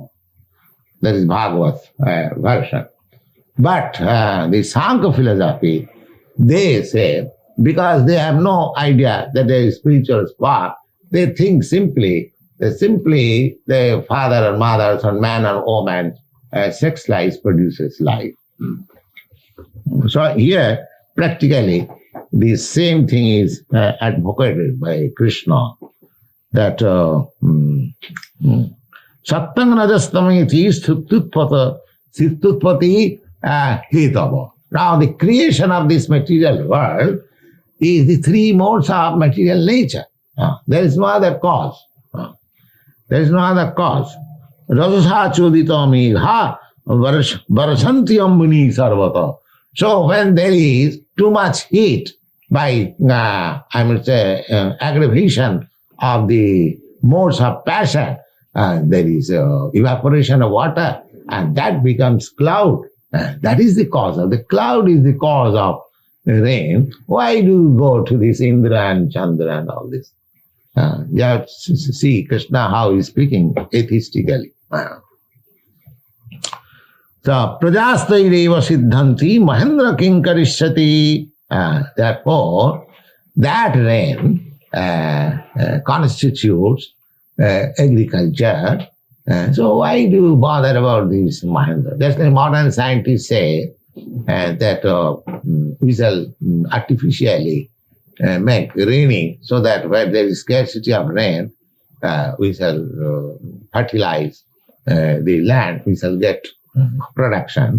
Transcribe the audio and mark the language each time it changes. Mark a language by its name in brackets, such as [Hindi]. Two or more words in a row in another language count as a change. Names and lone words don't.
[English] That is Bhagavad version. But the Sankhya philosophy, they say, because they have no idea that there is spiritual spark, they think simply the father and mother, or man and woman, sex life produces life. So here, practically, the same thing is advocated by Krishna, that [Sanskrit] सत्त्वं रजस्तमिति स्थित्युत्पत्ति हेतवः. [English] Now, the creation of this material world is the three modes of material nature. There is no other cause. There is no other cause. [Sanskrit] रजसा चोदिता मेघा वर्षन्ति अम्बूनि सर्वतः. [English] So when there is too much heat by, aggravation of the modes of passion, there is evaporation of water, and that becomes cloud. That is the cause of the cloud, is the cause of rain. Why do you go to this Indra and Chandra and all this? You have to see Krishna how he is speaking atheistically. So, [Sanskrit] प्रजास्तैरेव सिध्यन्ति महेन्द्र किंकरिष्यति. [English] Therefore, that rain constitutes agriculture, So why do you bother about this Mahendra? Just like modern scientists say that we shall artificially make raining so that where there is scarcity of rain, we shall fertilize the land, we shall get production.